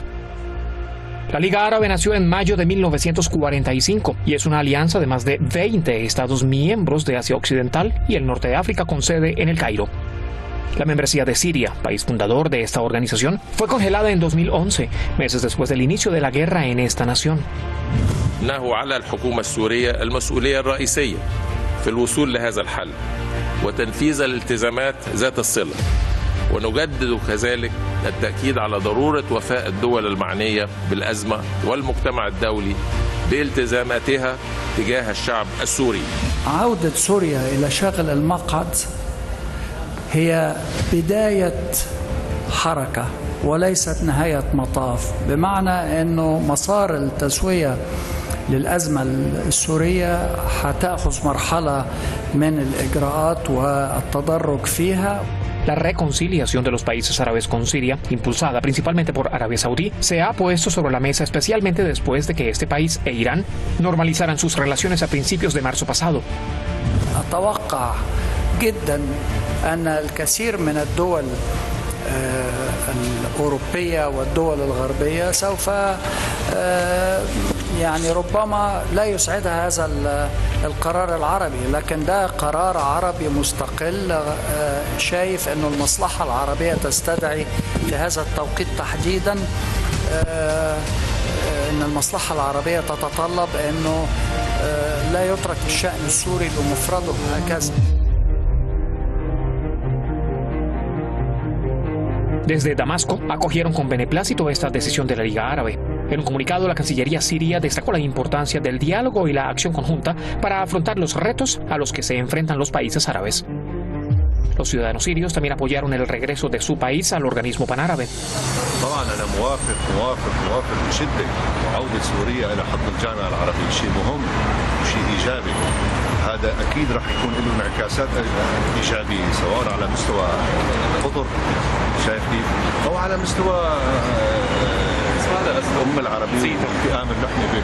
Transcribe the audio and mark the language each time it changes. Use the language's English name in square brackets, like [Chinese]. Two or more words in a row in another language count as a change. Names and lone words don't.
[Spanish] La Liga Árabe nació en mayo de 1945 y es una alianza de más de 20 estados miembros de Asia Occidental y el norte de África con sede en El Cairo. La membresía de Siria, país fundador de esta organización, fue congelada en 2011, meses después del inicio de la guerra en esta nación. [Arabic] إنه على الحكومة السورية المسؤولية الرئيسية في الوصول لهذا الحل وتنفيذ الالتزامات ذات الصلة ونجدد كذلك التأكيد على ضرورة وفاء الدول المعنية بالأزمة والمجتمع الدولي بالتزاماتها تجاه الشعب السوري. عودة سوريا إلى شغل المقعد هي بداية حركة وليست نهاية مطاف، بمعنى أنه مسار التسوية للأزمة السورية هتأخذ مرحلة من الإجراءات والتدرج فيها. [Spanish] La reconciliación de los países árabes con Siria, impulsada principalmente por Arabia Saudí, se ha puesto sobre la mesa especialmente después de que este país e Irán normalizaran sus relaciones a principios de marzo pasado. [Arabic] أتوقع جدا أن الكثير من الدول الأوروبية والدول الغربية سوف يعني ربما لا يسعدها هذا القرار العربي، لكن ده قرار عربي مستقل شايف أنه المصلحة العربية تستدعي في هذا التوقيت تحديدا أن المصلحة العربية تتطلب أنه لا يترك الشأن السوري بمفرده هكذا. [Spanish] Desde Damasco acogieron con beneplácito esta decisión de la Liga Árabe. En un comunicado, la Cancillería siria destacó la importancia del diálogo y la acción conjunta para afrontar los retos a los que se enfrentan los países árabes. Los ciudadanos sirios también apoyaron el regreso de su país al organismo panárabe. [Arabic] طبعا انا موافق بشده عوده سوريا الى حضن الجامعه العربيه شيء مهم وشيء ايجابي. هذا اكيد راح يكون له انعكاسات ايجابيه سواء على مستوى قطر شايف كيف او على مستوى الأمة العربية والفئام اللي احنا به.